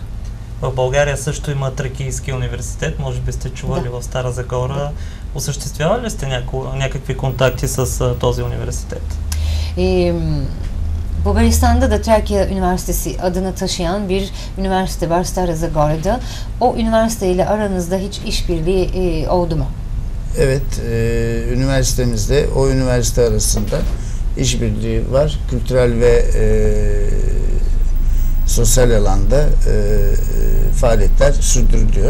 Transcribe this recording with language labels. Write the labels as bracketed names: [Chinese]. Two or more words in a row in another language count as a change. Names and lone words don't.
[Bulgarian] В България също има Тракийски университет, може би сте чували в Стара Загора. Осъществявали ли сте някакви контакти с този университет? [Turkish] Bulgaristan'da da Trakya Üniversitesi adını taşıyan bir üniversite var Stara Zagore'da. O üniversite ile aranızda hiç işbirliği oldu mu? Evet, üniversitemizde o üniversite arasında işbirliği var. Kültürel ve sosyal alanda faaliyetler sürdürülüyor.